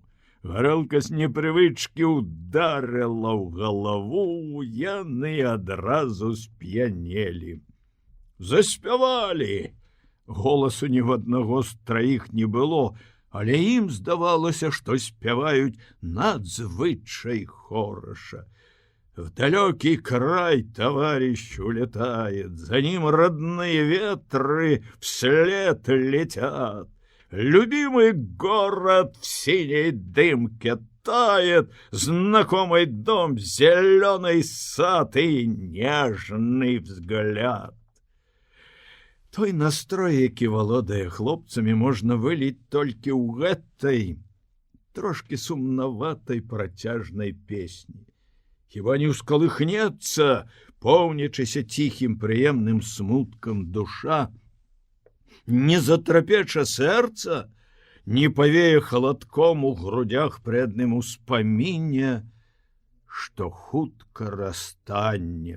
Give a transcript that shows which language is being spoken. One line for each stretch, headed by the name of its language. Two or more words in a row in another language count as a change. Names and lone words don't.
Belarusian: Гарэлка з непрывычкі ударыла ў галаву, яны адразу сп'янелі. Заспявалі. Голасу ні ў аднаго з 3 не было, але ім здавалася, што спяваюць надзвычай хораша.
Russian: В далёкий край товарищ улетает, за ним родные ветры вслед летят. Любимый город в синей дымке тает, знакомый дом, зеленый сад и нежный взгляд.
Belarusian: Той настрой, які валодае хлопцамі, можна выліць толькі ў гэтай трошки сумнаватай працяжнай песні. Хіба не ўскалыхнецца, поўнічыся ціхім прыемным смуткам душа, не затрапеча сэрца, не павее халадком у грудях пры адным успаміне, што хутка расстанне.